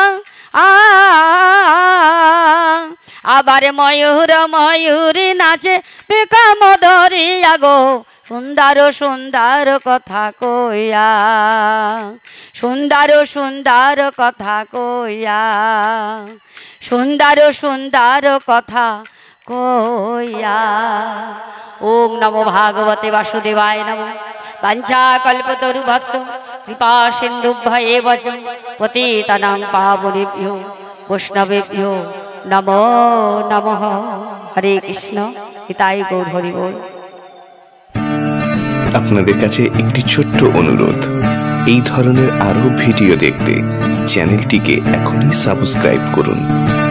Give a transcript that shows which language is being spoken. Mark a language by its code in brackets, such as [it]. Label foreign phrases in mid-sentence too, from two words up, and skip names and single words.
[bn] আবার ময়ূর ময়ূরী নাচে পিকাম ধরিয়া গো, সুন্দর সুন্দর কথা কইয়া। সুন্দর সুন্দর কথা কইয়া। সুন্দর সুন্দর কথা কইয়া। [sa] ওং নমো ভাগবতে বাসুদেবায় নমঃ। বাঞ্ছা কল্পতরুভ্যশ্চ কৃপা সিন্ধুভ্যেব চ পতিতানাং পাবনেভ্যো বৈষ্ণবেভ্যো নমো নমঃ। [bn] হরে কৃষ্ণ। নিতাই গৌর হরি বল। আপনাদের কাছে একটি ছোট্ট অনুরোধ, এই ধরনের আরো ভিডিও দেখতে চ্যানেলটিকে এখনই সাবস্ক্রাইব করুন।